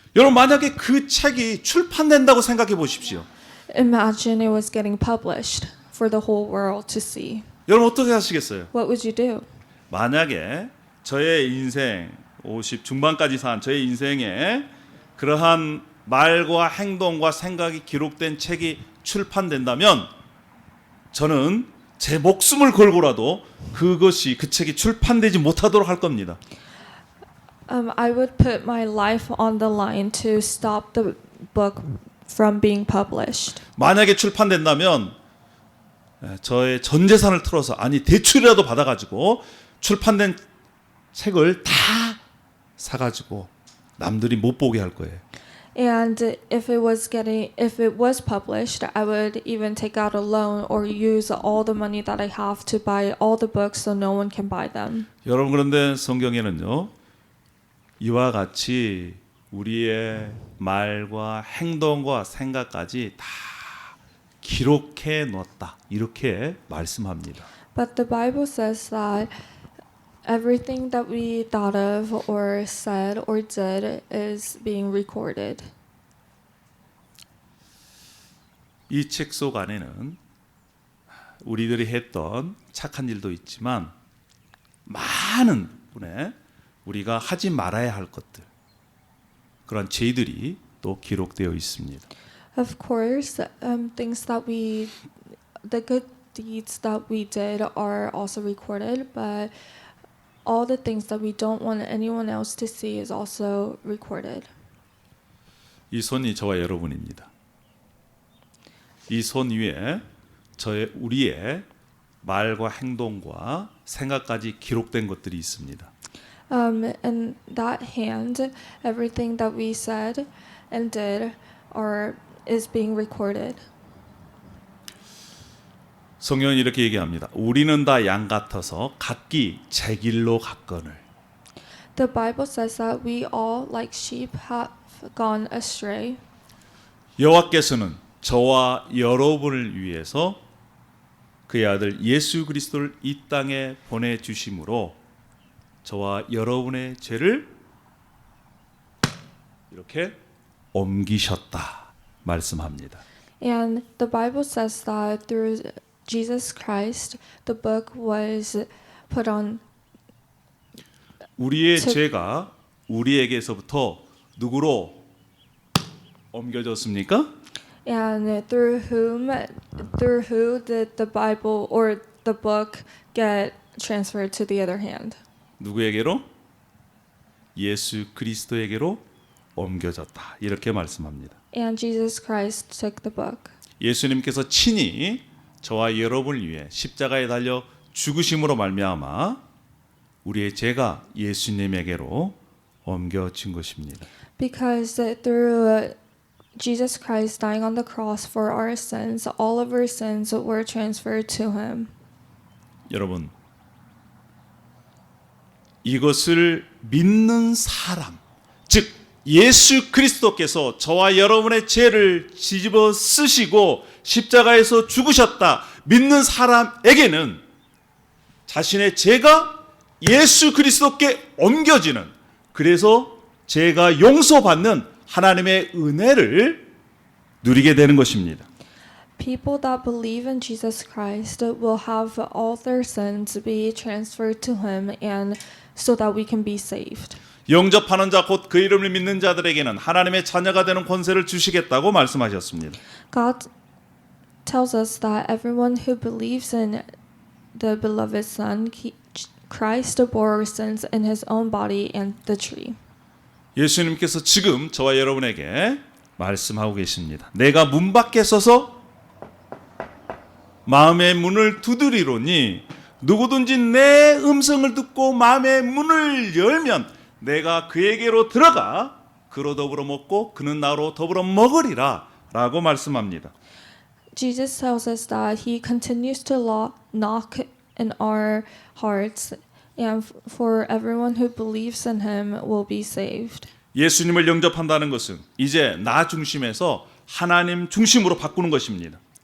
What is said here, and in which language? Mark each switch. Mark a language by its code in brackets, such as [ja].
[ko] 여러분 만약에 그 책이 출판된다고 생각해 보십시오. [en] Imagine it was getting published for the whole world to see. [ko] 여러분 어떻게 하시겠어요? [en] What would you do? [ko] 만약에 저의 인생 50 중반까지 산 저의 인생에 그러한 말과 행동과 생각이 기록된 책이 출판된다면 저는 제 목숨을 걸고라도 그 책이 출판되지 못하도록 할 겁니다. [en] I would put my life on the line to stop the book from being published. [ko] 만약에 출판된다면 저의 전 재산을 틀어서 아니 대출이라도 받아가지고 출판된 책을 다 사가지고 남들이 못 보게 할 거예요. [en] And if it was published, I would even take out a loan or use all the money that I have to buy all the books so no one can buy them. [ko] 여러분 그런데 성경에는요 이와 같이 우리의 말과 행동과 생각까지 다 기록해 놓았다 이렇게 말씀합니다. [en] But the Bible says that everything that we thought of or said or did is being recorded. [ko] 이 책 속 안에는 우리들이 했던 착한 일도 있지만 많은 분의 우리가 하지 말아야 할 것들 그런 죄들이 또 기록되어 있습니다. [en] Of course, the good deeds that we did are also recorded, but all the things that we don't want anyone else to see is also recorded. [ko] 이 손이 저와 여러분입니다. 이 손 위에 우리의 말과 행동과 생각까지 기록된 것들이 있습니다. [en] In that hand, everything that we said and did is being recorded. [ko] 성경은 이렇게 얘기합니다. 우리는 다 양 같아서 각기 제 길로 갔거늘. [en] The Bible says that we all, like sheep, have gone astray. [ko] 여호와께서는 저와 여러분을 위해서 그의 아들 예수 그리스도를 이 땅에 보내주심으로 저와 여러분의 죄를 이렇게 옮기셨다 말씀합니다. [en] And the Bible says that through Jesus Christ, the book was put on. [ko] 우리의 죄가 우리에게서부터 누구로 옮겨졌습니까? [en] And through who did the Bible or the book get transferred to the other hand? [ko] 누구에게로? 예수 그리스도에게로 옮겨졌다. 이렇게 말씀합니다. [en] And Jesus Christ took the book. [ko] 예수님께서 친히 저와 여러분을 위해 십자가에 달려 죽으심으로 말미암아 우리의 죄가 예수님에게로 옮겨진 것입니다. [en] Because through Jesus Christ dying on the cross for our sins, all of our sins were transferred to him. [ko] 여러분 이것을 믿는 사람, 즉 예수 그리스도께서 저와 여러분의 죄를 뒤집어 쓰시고 십자가에서 죽으셨다 믿는 사람에게는 자신의 죄가 예수 그리스도께 옮겨지는, 그래서 죄가 용서받는 하나님의 은혜를 누리게 되는 것입니다. [en] People that believe in Jesus Christ will have all their sins be transferred to him and so that we can be saved. [ko] 영접하는 자 곧 그 이름을 믿는 자들에게는 하나님의 자녀가 되는 권세를 주시겠다고 말씀하셨습니다. [en] God tells us that everyone who believes in the beloved Son, Christ bore our sins in his own body and the tree. [ko] 예수님께서 지금 저와 여러분에게 말씀하고 계십니다. 내가 문 밖에 서서 마음의 문을 두드리노니 누구든지 내 음성을 듣고 마음의 문을 열면 내가 그에게로 들어가 그로 더불어 먹고 그는 나로 더불어 먹으리라 라고 말씀합니다. [en] Jesus tells us that he continues to knock in our hearts and for everyone who believes in him will be saved. [ko] 예수님을 영접한다는 것은 이제 나 중심에서 하나님 중심으로 바꾸는 것입니다.